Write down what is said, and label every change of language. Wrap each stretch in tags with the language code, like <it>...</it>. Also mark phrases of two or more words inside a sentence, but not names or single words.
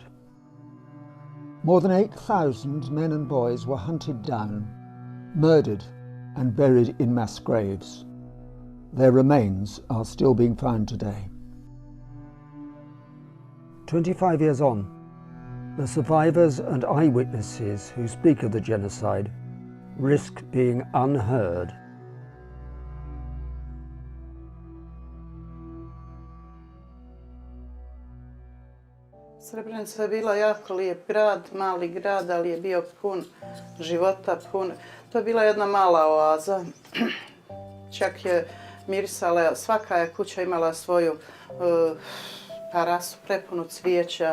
<en>More than 8,000 men and boys were hunted down, murdered and buried in mass graves. Their remains are still being found today. 25 years on, the survivors and eyewitnesses who speak of the genocide risk being unheard.</en> <bs>Srebrenica je bila jako lijep grad, mali grad, ali je bio pun života, To je bila jedna mala oaza. Čak je mirisala, svaka je kuća imala svoju terasu prepunu cvijeća.</bs>